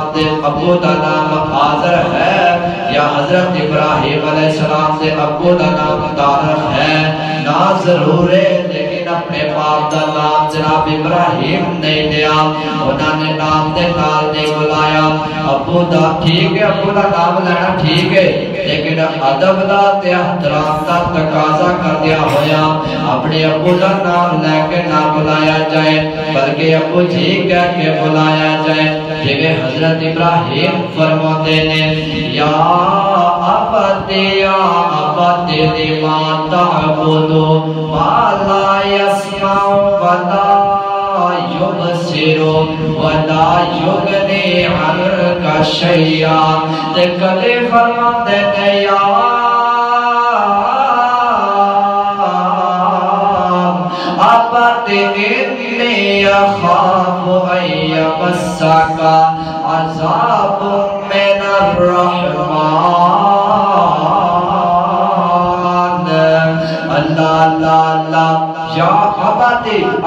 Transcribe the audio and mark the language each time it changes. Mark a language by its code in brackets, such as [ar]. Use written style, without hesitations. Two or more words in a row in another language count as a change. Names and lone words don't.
[pa] دے ابو دا نام آذر ہے یا حضرت ابراہیم علیہ السلام دے ابو دا نام تارخ ہے نا ضرور ہے لیکن اپنے باپ دا نام جناب ابراہیم نہیں لیا انہوں نے نام دے نال نہیں بلایا ابو دا ٹھیک ہے ابو دا نام لینا ٹھیک ہے لیکن ادب دا تے احترام دا تقاضا کر دیا ہویا اپنے ابو دا نام لے کے نہ بلایا جائے بلکہ ابو جی کہہ کے بلایا جائے جویں حضرت ابراہیم فرماتے نے یا [ar] ابتی لما تعبدو ما لا یسمع ولا یبصر ولا یغنی عنک شیئا [pa] تے کدے فرماتے نے [ar] یا ابتی انی اخاف ان یمسک عذاب من الرحمن اللہ اللہ اللہ یا اباتی